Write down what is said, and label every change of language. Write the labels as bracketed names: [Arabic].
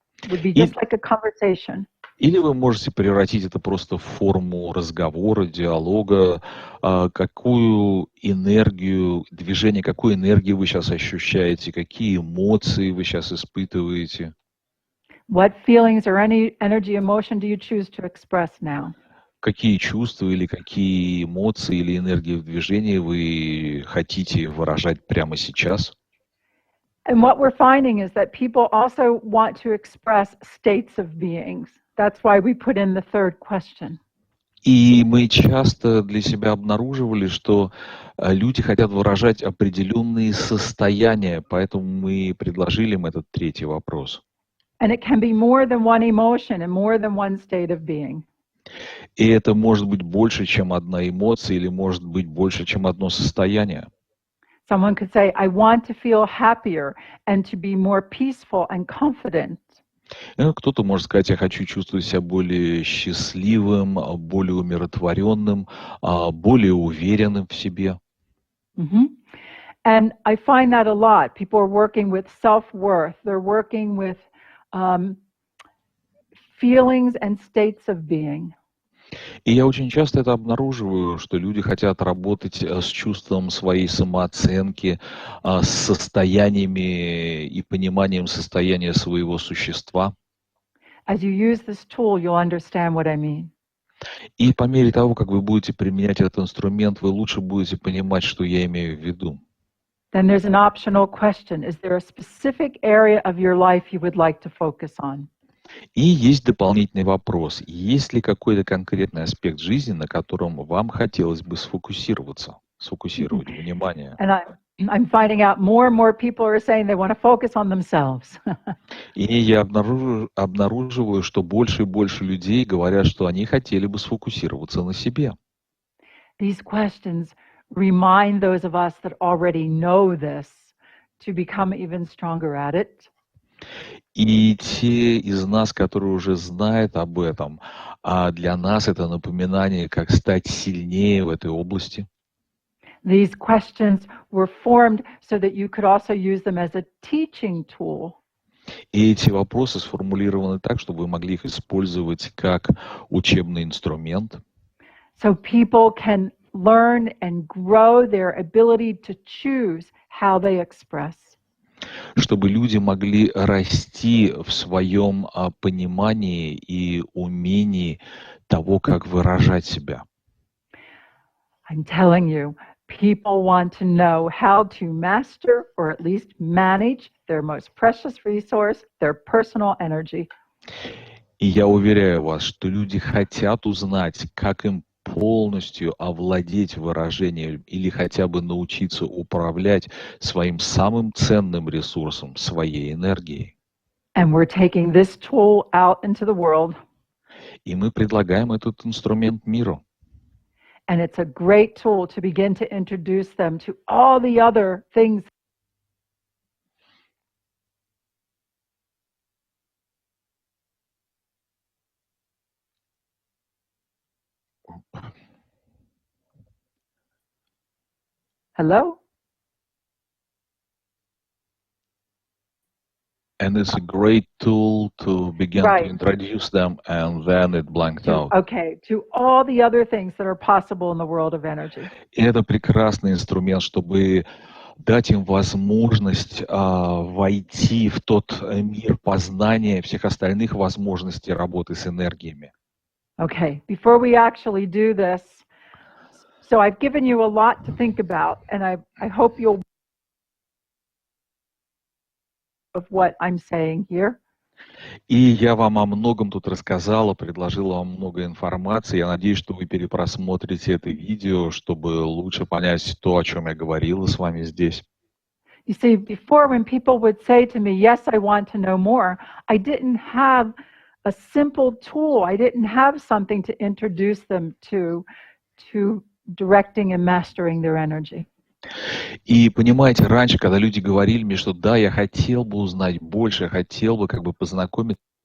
[English] Would be just like a conversation. [Russian] Или вы можете превратить это просто в форму разговора, диалога, какую энергию, движение, какую энергию вы сейчас ощущаете, какие эмоции вы сейчас испытываете. [English] What feelings or any energy emotion do you choose to express now? [Russian] Какие чувства или какие эмоции или энергии в движении вы хотите выражать прямо сейчас? [English] And what we're finding is that people also want to express states of beings. That's why we put in the third question. [Russian] И мы часто для себя обнаруживали, что люди хотят выражать определенные состояния, поэтому мы предложили им этот третий вопрос. [English] And it can be more than one emotion and more than one state of being. [Russian] И это может быть больше, чем одна эмоция, или может быть больше, чем одно состояние. [English] Someone could say, I want to feel happier and to be more peaceful and confident. [Russian] Кто-то может сказать, я хочу чувствовать себя более счастливым, более умиротворенным, более уверенным в себе. [English] Mm-hmm. And I find that a lot. People are working with self-worth. They're working with feelings and states of being. [Russian] И я очень часто это обнаруживаю, что люди хотят работать с чувством своей самооценки, с состояниями и пониманием состояния своего существа. [English] As you use this tool, you'll understand what I mean. [Russian] И по мере того, как вы будете применять этот инструмент, вы лучше будете понимать, что я имею в виду. [English] Then there's an optional question. Is there a specific area of your life you would like to focus on? [Russian] И есть дополнительный вопрос. Есть ли какой-то конкретный аспект жизни, на котором вам хотелось бы сфокусировать внимание? [English] And I'm finding out more and more people are saying they want to focus on themselves. [Russian] И я обнаруживаю, что больше и больше людей говорят, что они хотели бы сфокусироваться на себе. [English] These questions remind those of us that already know this to become even stronger at it. [Russian] И те из нас, которые уже знают об этом, а для нас это напоминание, как стать сильнее в этой области. [English] These questions were formed so that you could also use them as a teaching tool. [Russian] И эти вопросы сформулированы так, чтобы вы могли их использовать как учебный инструмент. [English] So people can learn and grow their ability to choose how they express. [Russian] Чтобы люди могли расти в своем понимании и умении того, как выражать себя. [English] I'm telling you, people want to know how to master or at least manage their most precious resource, their personal energy. [Russian] И я уверяю вас, что люди хотят узнать, как им полностью овладеть выражением или хотя бы научиться управлять своим самым ценным ресурсом, своей энергией. [English] And we're taking this tool out into the world. [Russian] И мы предлагаем этот инструмент миру. [English] And it's a great tool to begin to introduce them to all the other things. Hello? And it's a great tool to begin to introduce them, and then it blanked out. Okay, to all the other things that are possible in the world of energy. [Russian] И это прекрасный инструмент, чтобы дать им возможность войти в тот мир познания всех остальных возможностей работы с энергиями. [English] Okay, before we actually do this, so I've given you a lot to think about, and I hope you'll of what I'm saying here. [Russian] И я вам о многом тут рассказала, предложила вам много информации. Я надеюсь, что вы перепросмотрите это видео, чтобы лучше понять то, о чем я говорила с вами здесь. [English] You see, before when people would say to me, yes, I want to know more, I didn't have a simple tool. I didn't have something to introduce them to directing and mastering their energy. [Russian] И понимаете, раньше, когда люди говорили мне, что да, я хотел бы узнать больше, я хотел бы как бы познакомиться.